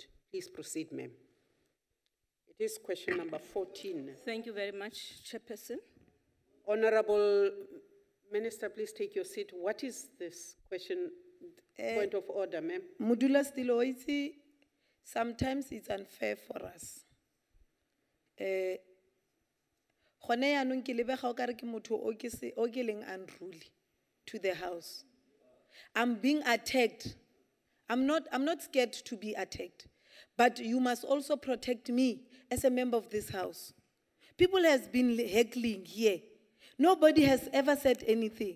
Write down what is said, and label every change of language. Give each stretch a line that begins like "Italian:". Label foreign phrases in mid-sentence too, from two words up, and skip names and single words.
English: Please proceed, ma'am. It is question number 14. Thank you very much, Chairperson. Honorable Minister, please take your seat. What is this question? Point of order, ma'am. Modula Stiloisi, sometimes it's unfair for us.
Tswana: Gone yaanong ke lebega o kare ke motho o ke leng
English: unruly to the House. I'm being attacked. I'm not scared to be attacked. But you must also protect me as a member of this House. People has been heckling here. Nobody has ever said anything.